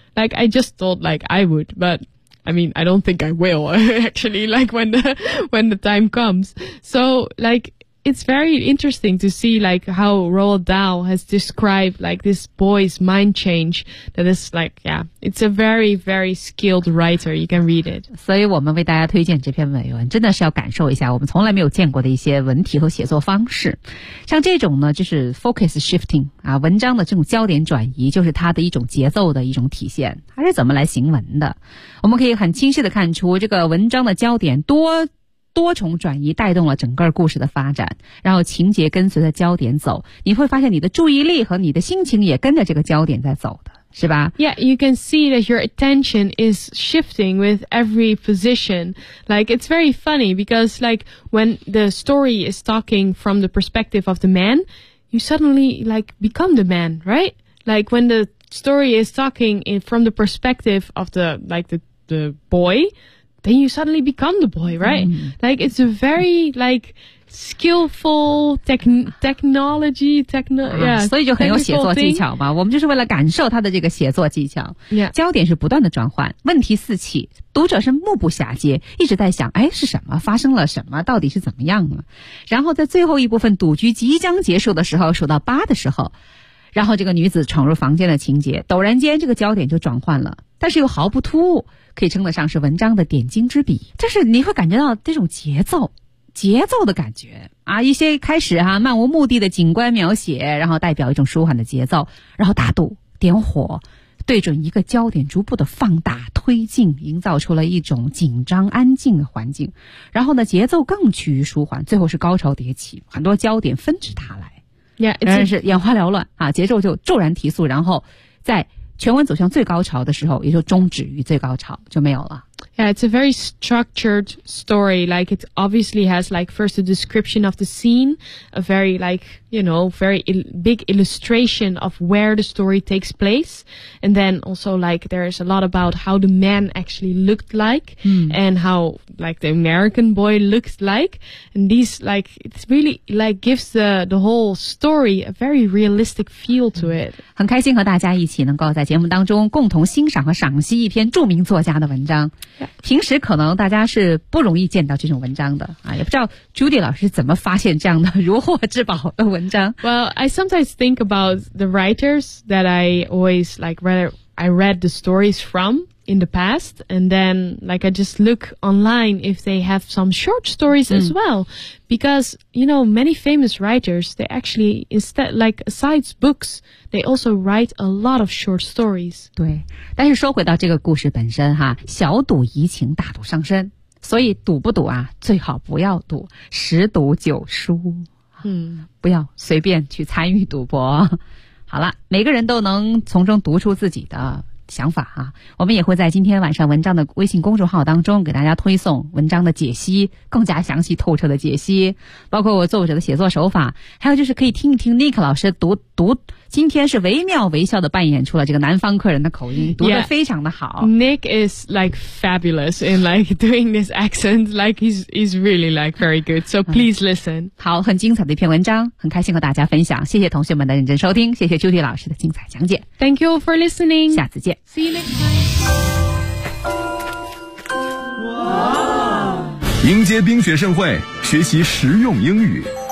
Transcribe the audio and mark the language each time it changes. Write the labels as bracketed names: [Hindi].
[English] Like, I just thought like I would. But I mean, I don't think I will actually, like when the time comes. So like... It's very interesting to see like how Roald Dahl has described like this boy's mind change. That is like, yeah, it's a very, very skilled writer. You can read it. [Chinese] 所以我们为大家推荐这篇美文，真的是要感受一下我们从来没有见过的一些文体和写作方式。像这种呢，就是 focus shifting 啊，文章的这种焦点转移，就是它的一种节奏的一种体现。它是怎么来行文的？我们可以很清晰的看出这个文章的焦点多重转移带动了整个故事的发展，然后情节跟随着焦点走，你会发现你的注意力和你的心情也跟着这个焦点在走的，是吧？ [English] Yeah, you can see that your attention is shifting with every position. Like, it's very funny because like when the story is talking from the perspective of the man, you suddenly like become the man, right? Like when the story is talking from the perspective of the boy,Then you suddenly become the boy, right? Mm. Like, it's a very, like, skillful technology, yeah. [Chinese] 所以就很有写作技巧嘛。我们就是为了感受他的这个写作技巧。 [English] Yeah. [Chinese] 焦点是不断的转换，问题四起，读者是目不暇接，一直在想，哎，是什么？发生了什么？到底是怎么样了？然后在最后一部分赌局即将结束的时候，数到八的时候，然后这个女子闯入房间的情节，陡然间这个焦点就转换了，但是又毫不突兀。可以称得上是文章的点睛之笔，就是你会感觉到这种节奏的感觉啊，一些开始哈、啊、漫无目的的景观描写，然后代表一种舒缓的节奏，然后打赌点火，对准一个焦点逐步的放大推进，营造出了一种紧张安静的环境，然后呢节奏更趋于舒缓，最后是高潮迭起，很多焦点纷至沓来，真是眼花缭乱啊，节奏就骤然提速，然后在全文走向最高潮的时候，也就终止于最高潮，就没有了。 [English] Yeah, it's a very structured story. Like, it obviously has, like, first a description of the scene, a very, like, you know, very big illustration of where the story takes place. And then also, like, there's a lot about how the man actually looked like、 mm. and how, like, the American boy looked like. And these, like, it's really, like, gives the whole story a very realistic feel to it. [Chinese] 很开心和大家一起能够在节目当中共同欣赏和赏析一篇著名作家的文章。 [English] Yeah. [Chinese] 平时可能大家是不容易见到这种文章的啊，也不知道 Judy 老师怎么发现这样的如获至宝的文章。 [English] Well, I sometimes think about the writers that I always like read the stories from. In the past, and then like I just look online if they have some short stories as well, because you know many famous writers they actually instead like besides books they also write a lot of short stories. [Chinese] 对，但是说回到这个故事本身哈，小赌怡情，大赌伤身，所以赌不赌啊，最好不要赌，十赌九输。不要随便去参与赌博。好了，每个人都能从中读出自己的。想法啊，我们也会在今天晚上文章的微信公众号当中给大家推送文章的解析，更加详细透彻的解析，包括我作者的写作手法，还有就是可以听一听 Nick 老师读今天是惟妙惟肖的扮演出了这个南方客人的口音，读得非常的好。 [English] Yeah. Nick is like fabulous in like doing this accent, like he's really like very good. So please listen. [Chinese] 好，很精彩的一篇文章，很开心和大家分享，谢谢同学们的认真收听，谢谢 Judy 老师的精彩讲解。 [English] Thank you for listening. [Chinese] 下次见。 [English] See you next time. [Chinese] 迎接冰雪盛会，学习实用英语。